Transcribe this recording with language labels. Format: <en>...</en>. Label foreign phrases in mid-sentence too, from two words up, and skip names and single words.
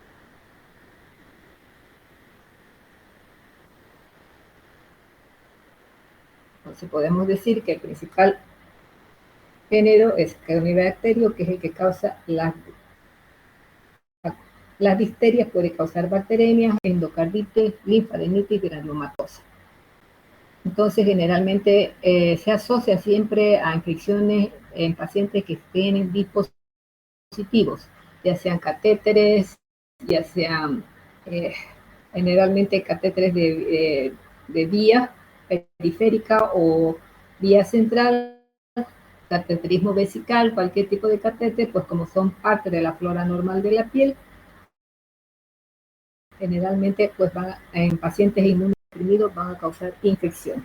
<es>Entonces podemos decir que el principal género es Caenoribacterium, que es el que causa las difterias, puede causar bacteremias, endocarditis, linfadenitis, granulomatosa. Entonces, generalmente se asocia siempre a infecciones en pacientes que tienen dispositivos, ya sean catéteres, ya sean generalmente catéteres de vía periférica o vía central, cateterismo vesical, cualquier tipo de catéter, pues como son parte de la flora normal de la piel, generalmente pues en pacientes inmunodeprimidos van a causar infección.</es>